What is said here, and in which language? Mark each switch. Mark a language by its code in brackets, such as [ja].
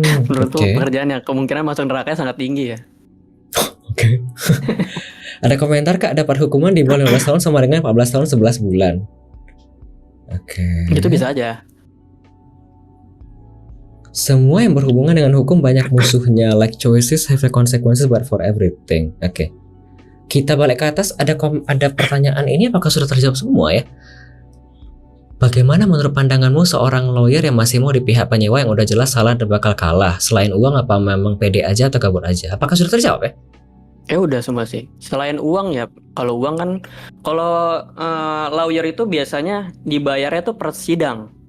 [id] Menurutku pekerjaan yang kemungkinan masuk neraka sangat tinggi ya. Oke. Ada komentar, Kak, dapat hukuman di bawah 15 tahun sama dengan 14 tahun 11 bulan. Oke. Itu bisa aja. Semua yang berhubungan dengan hukum banyak musuhnya. [en] Like choices have a consequences but for everything. [id] Oke. Kita balik ke atas. Ada pertanyaan ini apakah sudah terjawab semua ya? Bagaimana menurut pandanganmu seorang lawyer yang masih mau di pihak penyewa yang udah jelas salah dan bakal kalah? Selain uang, apa memang pede aja atau kabur aja? Apakah sudah terjawab ya? Udah semua sih. Selain uang ya, kalau uang kan, kalau lawyer itu biasanya dibayarnya tuh per sidang.